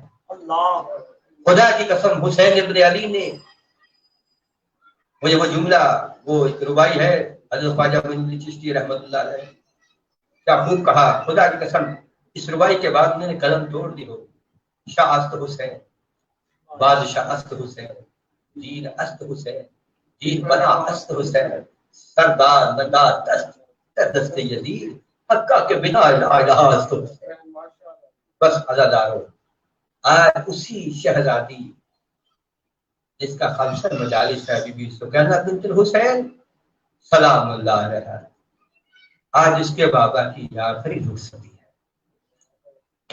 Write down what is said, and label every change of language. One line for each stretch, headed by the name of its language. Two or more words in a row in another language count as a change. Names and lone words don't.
Urdu: خدا کی قسم حسین ابن علی نے مجھے وہ جملہ، وہ ایک ربائی ہے حضرت خواجہ معین الدین چشتی
Arabic: رحمۃ اللہ علیہ،
Urdu: کیا خوب کہا. خدا کی قسم اس ربائی کے بعد میں نے قلم توڑ دی ہو.
Persian: شاہ است حسین، بادشاہ است حسین، دین است حسین، دین بنا است حسین، سردار ندا دست در دست یزید، حقہ کے بنا الہ است حسین.
Urdu: بس عزادارو، آج اسی شہزادی جس کا خمسہ مجالس ہے بی بی سکینہ بنت الحسین
Arabic: سلام اللہ علیہ،
Urdu: آج اس کے بابا کی آخری رخصتی ہے.